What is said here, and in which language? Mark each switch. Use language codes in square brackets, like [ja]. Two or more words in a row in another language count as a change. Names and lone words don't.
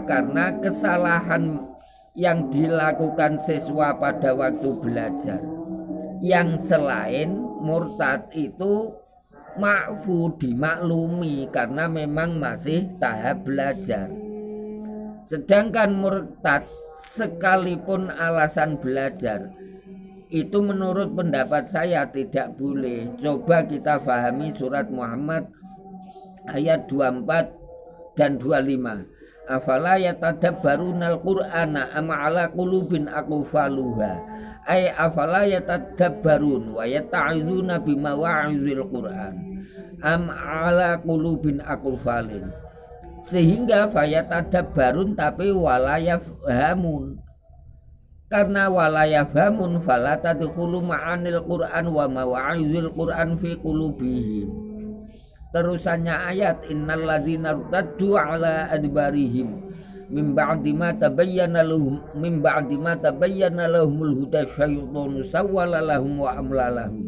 [id] Karena kesalahan yang dilakukan siswa pada waktu belajar yang selain murtad itu ma'fu, dimaklumi karena memang masih tahap belajar. Sedangkan murtad sekalipun alasan belajar itu menurut pendapat saya tidak boleh. Coba kita fahami surat Muhammad ayat 24 dan 25. [ar] أفلا يتدبرون القرآن أم على قلوب أقفالها. أي أفلا يتدبرون ويتعظون بما واعظ القرآن أم على قلوب أقفال. [id] Sehingga fayatadabbarun tapi walayafhamun. [ar] Karena ولا يفهمون فلا تدخل معاني القرآن ومواعظ القرآن في قلوبهم. [id] Terusannya ayat [ar] إن الذين ارتدوا على أدبارهم من بعد ما تبين لهم الهدى الشيطان سول لهم وأملى لهم.